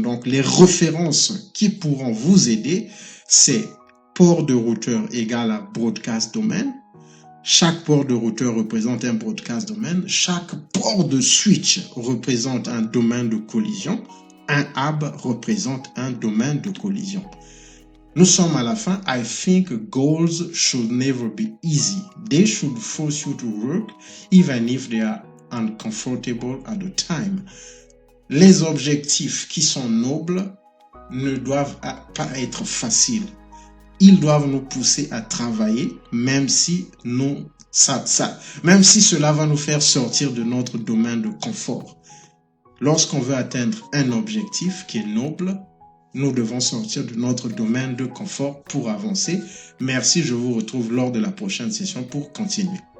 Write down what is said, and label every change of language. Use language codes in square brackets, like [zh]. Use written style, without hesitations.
[fr] Donc, les références qui pourront vous aider, c'est port de routeur égale à broadcast domain. Chaque port de routeur représente un broadcast domain. Chaque port de switch représente un domaine de collision. Un hub représente un domaine de collision. Nous sommes à la fin. [en] I think goals should never be easy. They should force you to work even if they are uncomfortable at the time. [fr] Les objectifs qui sont nobles ne doivent pas être faciles. Ils doivent nous pousser à travailler, même si cela va nous faire sortir de notre domaine de confort. Lorsqu'on veut atteindre un objectif qui est noble, nous devons sortir de notre domaine de confort pour avancer. Merci, je vous retrouve lors de la prochaine session pour continuer.